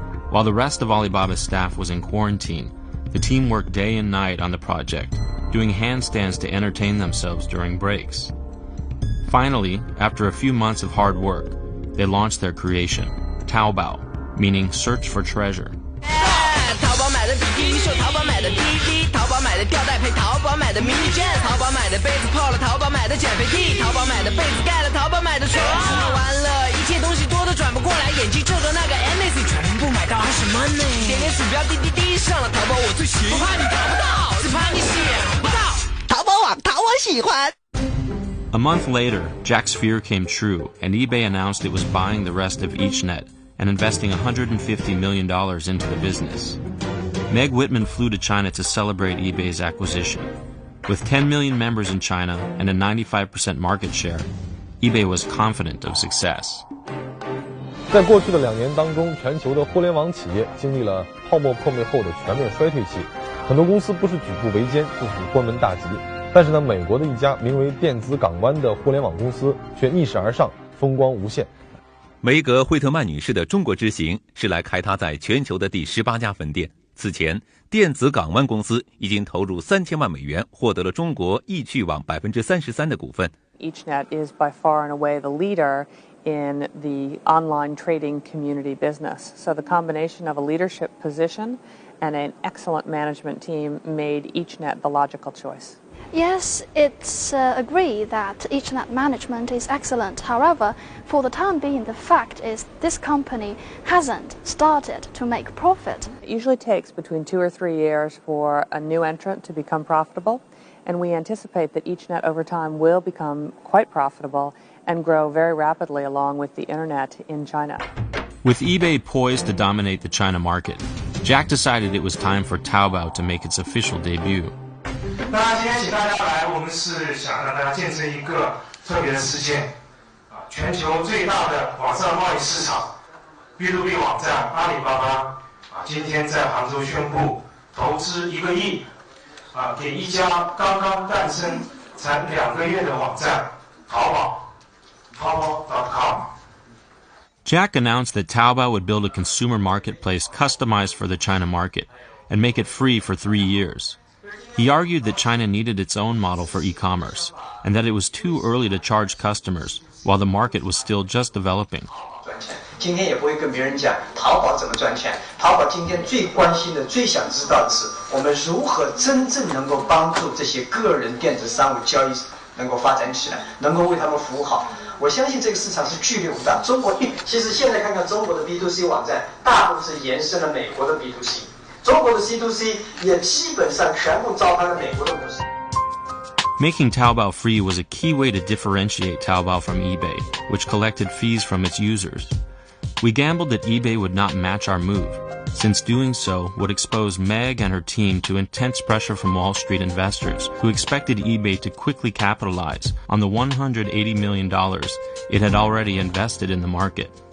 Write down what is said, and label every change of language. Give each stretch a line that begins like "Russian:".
English: While the rest of Alibaba's staff was in quarantine, the team worked day and night on the project, doing handstands to entertain themselves during breaks. Finally, after a few months of hard work, they launched their creation, Taobao, meaning search for treasure.
Chinese: 淘宝买的笔记手，淘宝买的滴滴，淘宝买的吊带配淘宝买的迷你卷，淘宝买的杯子泡了淘宝买的减肥剂，淘宝买的被子盖了淘宝买的床。完了，一切东西多得转不过来，眼睛这个那个 NAC 全部买到还什么呢？点点鼠标滴滴滴，上了淘宝我最喜欢，不怕你淘不到，只怕你想不到。淘宝网淘我喜欢。
English: A month later, Jack's fear came true, and eBay announced it was buying the rest of EachNet and investing $150 million into the business. Meg Whitman flew to China to celebrate eBay's acquisition. With 10 million members in China and a 95% market share, eBay was confident of success.
Chinese: 在过去的2年当中，全球的互联网企业经历了泡沫破灭后的全面衰退期，很多公司不是举步维艰，就是关门大吉。但是呢，美国的一家名为电子港湾的互联网公司却逆势而上，风光无限。梅格惠特曼女士的中国之行是来开她在全球的第18家分店。此前，电子港湾公司已经投入3000万美元，获得了中国易趣网33%的股份。
English: EachNet is by far and away the leader in the online trading community business. So the combination of a leadership position and an excellent management team made EachNet the logical choice. Yes, it's agreed that EachNet management is excellent. However, for the time being, the fact is this company hasn't started to make profit. It usually takes between 2 or 3 years for a new entrant to become profitable, and we anticipate that EachNet over time will become quite profitable and grow very rapidly along with the internet in China. With eBay poised to dominate the China market, Jack decided it was time for Taobao to make its official debut.
Chinese: 那今天请大家来，我们是想让大家见证一个特别的事件，全球最大的网上贸易市场 B2B 网站阿里巴巴今天在杭州宣布投资1个亿给一家刚刚诞生才2个月的网站淘宝 Taobao.com。
English: Jack announced that Taobao would build a consumer marketplace customized for the China market and make it free for 3 years. He argued that China needed its own model for e-commerce, and that it was too early to charge customers while the market was still just developing.
Chinese: 今天也不会跟别人讲淘宝怎么赚钱，淘宝今天最关心的、最想知道的是，我们如何真正能够帮助这些个人电子商务交易能够发展起来，能够为他们服务好。我相信这个市场是巨力无大。中国其实现在看看中国的 B2C 网站，大部分是延伸了美国的 B2C。中国的 C2C 也基本上全部照搬了美国的模式。
English: Making Taobao free was a key way to differentiate Taobao from eBay, which collected fees from its users. We gambled that eBay would not match our move, since doing so would expose Meg and her team to intense pressure from Wall Street investors who expected eBay to quickly capitalize on the $180 million it had already invested in the market.